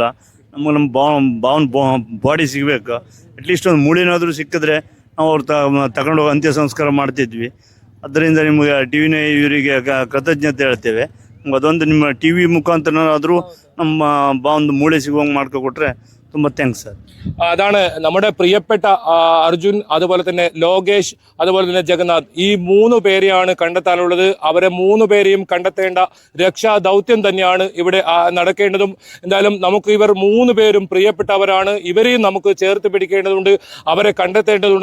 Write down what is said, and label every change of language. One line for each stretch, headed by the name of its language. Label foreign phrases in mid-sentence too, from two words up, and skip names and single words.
Kannada: ನಮ್ಮ ಬಾವನ್ ಬಾಡಿ ಸಿಗಬೇಕು. ಅಟ್ಲೀಸ್ಟ್ ಒಂದು ಮೂಳೆನಾದರೂ ಸಿಕ್ಕಿದ್ರೆ ನಾವು ಅವ್ರು ತಗೊಂಡು ಹೋಗಿ ಅಂತ್ಯ ಸಂಸ್ಕಾರ ಮಾಡ್ತಿದ್ವಿ. ಅದರಿಂದ ನಿಮಗೆ ಟಿ ವಿನ ಇವರಿಗೆ ಕೃತಜ್ಞತೆ ಹೇಳ್ತೇವೆ. ಅದೊಂದು ನಿಮ್ಮ ಟಿ ವಿ മുഖാന്തരനാದರೂ ನಮ್ಮ ಬಾವೊಂದು ಮೂಳೆ ಸಿಗುವಂಗೆ ಮಾಡ್ಕೊಟ್ರೆ ತುಂಬ ಥ್ಯಾಂಕ್ಸ್ ಸರ್.
Malayalam: അതാണ് നമ്മുടെ പ്രിയപ്പെട്ട അർജുൻ, അതുപോലെ തന്നെ ലോകേഷ്, അതുപോലെ തന്നെ ജഗന്നാഥ്. ഈ 3 പേരെയാണ് കണ്ടെത്താനുള്ളത്. അവരെ 3 പേരെയും കണ്ടെത്തേണ്ട രക്ഷാ ദൗത്യം തന്നെയാണ് ഇവിടെ നടക്കേണ്ടതും. എന്തായാലും നമുക്ക് ഇവർ 3 പേരും പ്രിയപ്പെട്ടവരാണ്. ഇവരെയും നമുക്ക് ചേർത്ത് പിടിക്കേണ്ടതുണ്ട്, അവരെ കണ്ടെത്തേണ്ടതുണ്ട്.